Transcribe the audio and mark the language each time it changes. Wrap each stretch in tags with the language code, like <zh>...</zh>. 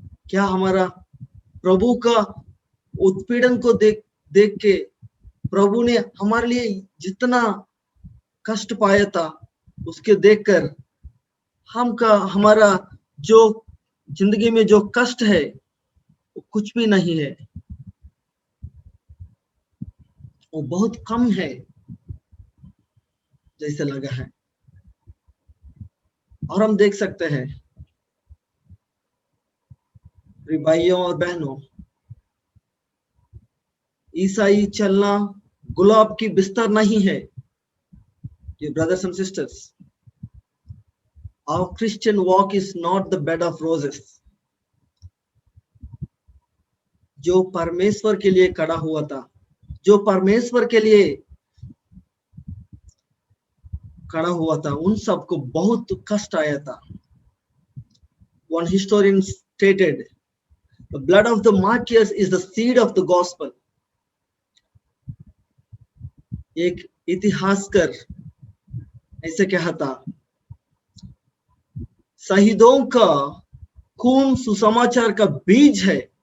<hi>क्या हमारा प्रभु का उत्पीड़न को देख के प्रभु ने हमारे लिए जितना कष्ट पाया था, उसके देखकर हमारा जो जिंदगी में जो कष्ट है वो कुछ भी नहीं है, वो बहुत कम है जैसे लगा है। और हम देख सकते हैं भाइयों और बहनों, ईसाई चलना गुलाब की बिस्तर नहीं है।</hi> <en>Brothers and sisters, our Christian walk is not the bed of roses.</en> <hi>जो परमेश्वर के लिए खड़ा हुआ था, जो परमेश्वर के लिए खड़ा हुआ था, उन सबको बहुत कष्ट आया था।</hi> <en>One historian stated, the blood of the martyrs is the seed of the gospel.</en> <hi>एक इतिहासकार ऐसे कहा था, शहीदों का खून सुसमाचार का बीज है।</hi>